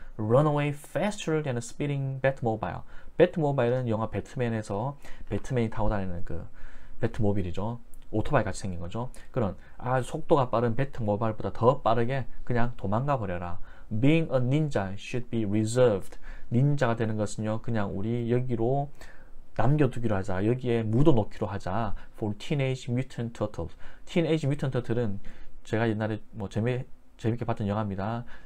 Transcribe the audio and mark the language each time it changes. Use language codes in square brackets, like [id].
[en] Run away faster than a speeding Batmobile. [ko] 배트모바일은 영화 배트맨에서 배트맨이 타고 다니는 그 배트모빌이죠. 오토바이 같이 생긴 거죠. 그런 아주 속도가 빠른 배트모바일보다 더 빠르게 그냥 도망가 버려라. [en] Being a ninja should be reserved. [ko] 닌자가 되는 것은요, 그냥 우리 여기로 남겨두기로 하자. 여기에 묻어놓기로 하자. [en] For Teenage Mutant Turtles. [ko] Teenage Mutant Turtle은 제가 옛날에 뭐 재밌게 봤던 영화입니다.